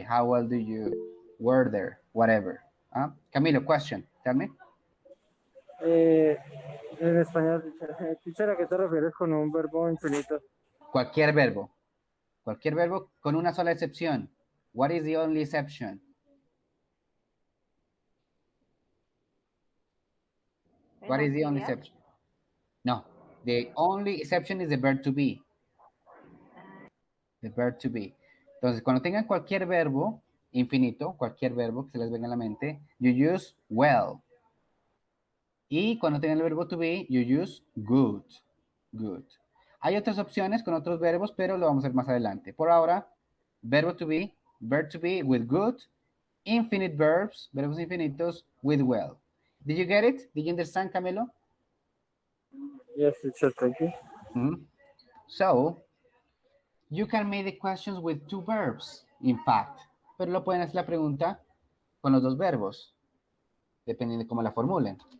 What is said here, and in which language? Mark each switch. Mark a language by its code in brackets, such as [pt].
[en] How well do you work there? Whatever. Camilo, question, tell me. [es] Eh, en español, teacher, teacher, ¿a qué te refieres con un verbo infinito? Cualquier verbo con una sola excepción. [en] What is the only exception? What is the only exception? No, the only exception is the verb to be. The verb to be. [es] Entonces, cuando tengan cualquier verbo infinito, cualquier verbo que se les venga a la mente, you use well. Y cuando tengan el verbo to be, you use good. Good. Hay otras opciones con otros verbos, pero lo vamos a ver más adelante. [en] Por ahora, verbo to be, verb to be with good, infinite verbs, verbos infinitos with well. Did you get it? Did you understand, Camilo? Yes, teacher, thank you. So, you can make the questions with two verbs, in fact. [es] Pero lo pueden hacer la pregunta con los dos verbos, dependiendo de cómo la formulen.